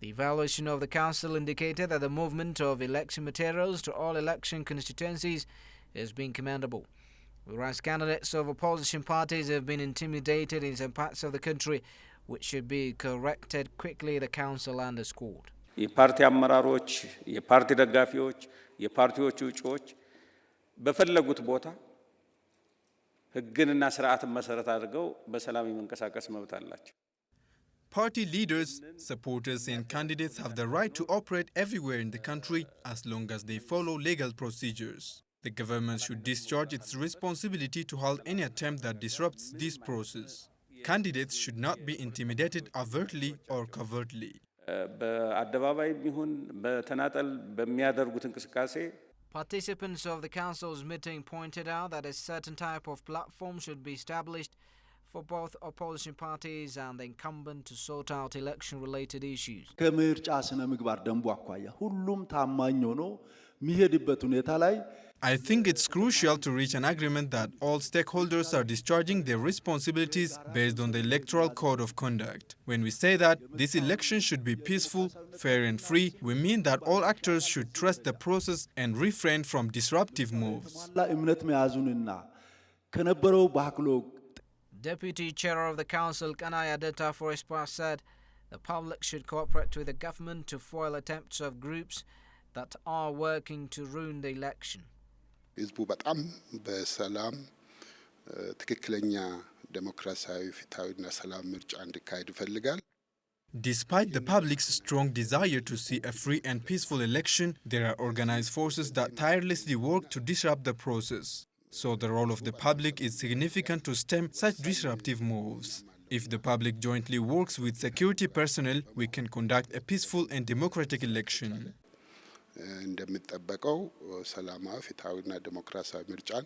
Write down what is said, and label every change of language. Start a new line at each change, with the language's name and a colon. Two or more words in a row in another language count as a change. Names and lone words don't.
English: The evaluation of the council indicated that the movement of election materials to all election constituencies has been commendable. Whereas candidates of opposition parties have been intimidated in some parts of the country, which should be corrected quickly, the council underscored.
Amharic: የፓርቲ አመራሮች የፓርቲ ደጋፊዎች የፓርቲዎቹ እጩዎች በፈለጉት ቦታ ሕግንና ስርዓትን መሰረት አድርገው በሰላም የመንቀሳቀስ መብት አላቸው።
English: Party leaders, supporters and candidates have the right to operate everywhere in the country as long as they follow legal procedures. The government should discharge its responsibility to halt any attempt that disrupts this process. Candidates should not be intimidated overtly or covertly.
Amharic: በአደባባይ ቢሆን በተናጠል በሚያደርጉት እንቅስቃሴ
English: Participants of the council's meeting pointed out that a certain type of platform should be established for both opposition parties and the incumbent to sort out election-related issues.
Amharic: ከምርጫ ስነ ምግባር ደንቡ አኳያ ሁሉም ታማኝ ሆኖ የሚሄድበት ሁኔታ ላይ
English: I think it's crucial to reach an agreement that all stakeholders are discharging their responsibilities based on the Electoral Code of Conduct. When we say that this election should be peaceful, fair and free, we mean that all actors should trust the process and refrain from disruptive moves.
Amharic: እምነት መያዙንና ከነበረው ባህክሎ
English: Deputy Chair of the Council, Kanaya Deta Forespar, said the public should cooperate with the government to foil attempts of groups that are working to ruin the election.
Amharic: ህዝቡ በጣም በሰላም ትክክለኛ ዴሞክራሲያዊ ፍትሃዊና ሰላም ምርጫ እንዲካሄድ ይፈልጋል።
English: Despite the public's strong desire to see a free and peaceful election, there are organized forces that tirelessly work to disrupt the process. So the role of the public is significant to stem such disruptive moves. If the public jointly works with security personnel, we can conduct a peaceful and democratic election.
Amharic: እንደሚጠበቀው ሰላማዊ ፍትሃዊና ዴሞክራሲያዊ ምርጫን